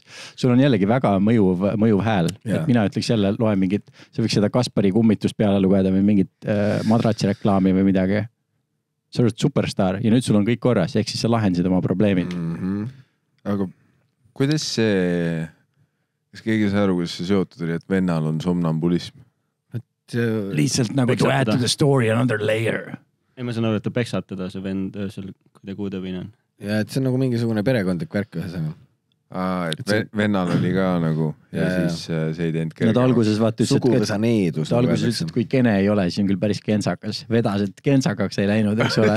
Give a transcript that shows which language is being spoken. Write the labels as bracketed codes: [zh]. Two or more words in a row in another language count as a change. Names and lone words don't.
[et] Sul on jällegi väga mõjuv hääl. Et mina ütleks jälle, loen mingit, sa võiks seda Kaspari kummitust peale lugeda või mingit madratsi reklaami või midagi. Sa oled superstar ja nüüd sul on kõik korras, ehk siis sa lahendasid oma probleemid. Aga kuidas see, kas keegi sai aru, kuidas see seotud oli, et vennal on somnambulism? Lihtsalt nagu [en] to add to the story another layer. [et] Ei, ma saan aru, et ta peksab teda, see vend öösel, kui ta kuudevine on. Ja et see on nagu mingisugune perekondlik värk ühesõnaga. Et vennal oli ka nagu ja siis see ei teinud kerge. Nad alguses suguvõsa needus. Alguses ütles, et kui kene ei ole, siis on küll päris kentsakas. Vedas, et kentsakaks ei läinud, eks ole.